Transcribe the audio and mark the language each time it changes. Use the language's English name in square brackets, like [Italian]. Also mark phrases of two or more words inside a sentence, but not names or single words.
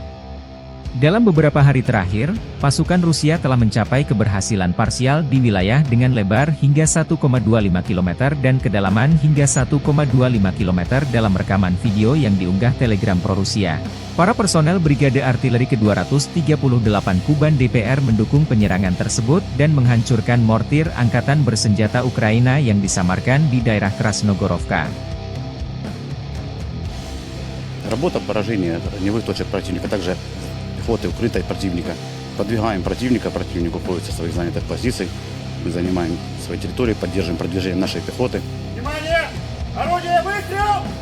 [Indonesian] Dalam beberapa hari terakhir, pasukan Rusia telah mencapai keberhasilan parsial di wilayah dengan lebar hingga 1,25 km dan kedalaman hingga 1,25 km dalam rekaman video yang diunggah Telegram Pro-Rusia. Para personel Brigade Artileri ke-238 Kuban DPR mendukung penyerangan tersebut dan menghancurkan mortir angkatan bersenjata Ukraina yang disamarkan di daerah Krasnogorovka. [Russian] Работа поражения огневых точек противника, также пехоты укрытой противника. Подвигаем противника, противник уходит со своих занятых позиций. Мы занимаем свои территории, поддерживаем продвижение нашей пехоты. Внимание! Орудие, выстрел!